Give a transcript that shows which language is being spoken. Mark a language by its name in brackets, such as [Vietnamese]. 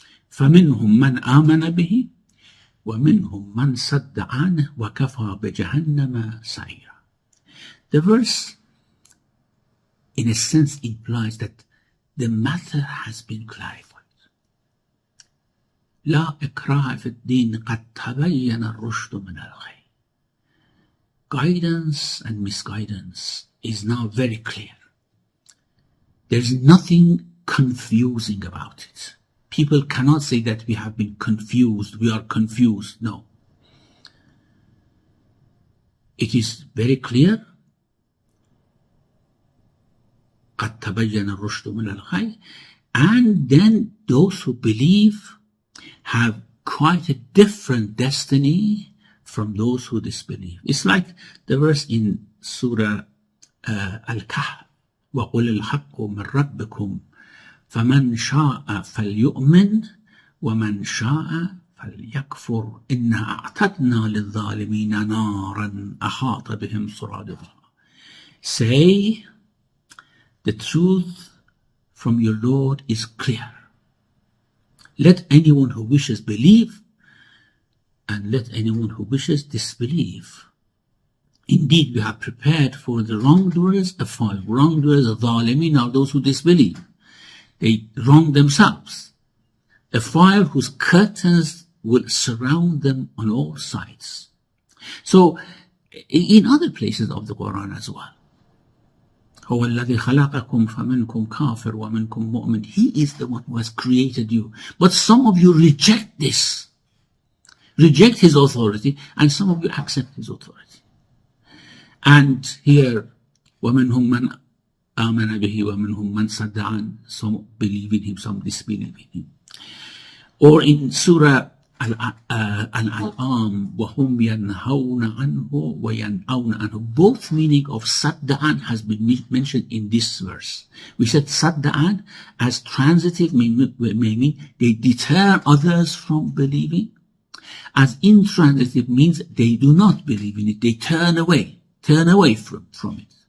[Arabic] فَمِنْهُمْ مَنْ آمَنَ بِهِ وَمِنْهُمْ مَنْ صَدَّ عَنْهُ وَكَفَى بِجَهَنَّمَ سَعِيرًا. [English] The verse, in a sense, implies that the matter has been clarified. [Arabic] لا إكراه في الدين قد تبين الرشد من الغي. [English] Guidance and misguidance is now very clear. There's nothing confusing about it. People cannot say that we have been confused, we are confused. No. It is very clear. [Arabic] قد تبين الرشد من الغي. [English] And then those who believe have quite a different destiny from those who disbelieve. It's like the verse in Surah Al-Kahf, [Arabic] وَقُلِ الْحَقُّ مِنْ رَبِّكُمْ فَمَنْ شَاءَ فَلْيُؤْمِنْ وَمَنْ شَاءَ فَلْيَكْفُرْ إِنَّا أَعْتَدْنَا لِلظَّالِمِينَ نَارًا أَحَاطَ بِهِمْ سُرَادُهَا. [English] Say, the truth from your Lord is clear. Let anyone who wishes believe, and let anyone who wishes disbelieve. Indeed, we have prepared for the wrongdoers a fire. Wrongdoers, الظالمين, are those who disbelieve. They wrong themselves. A fire whose curtains will surround them on all sides. So, in other places of the Quran as well, [Arabic] هو الذي خلقكم فمنكم كافر ومنكم مؤمن. [English] He is the one who has created you. But some of you reject this. Reject his authority, and some of you accept his authority. And here, [Arabic] وَمِنْهُمْ مَنْ آمَنَ بِهِ وَمِنْهُمْ مَنْ صَدَّ عَنْهُ. [English] Some believe in him, some disbelieve in him. Or in Surah Al-An'am, [Arabic] وَهُمْ يَنْهَوْنَ عَنْهُ وَيَنْأَوْنَ عَنْهُ. [English] Both meaning of Sadda'an has been mentioned in this verse. We said Sadda'an as transitive may mean they deter others from believing. As intransitive means they do not believe in it, they turn away from it.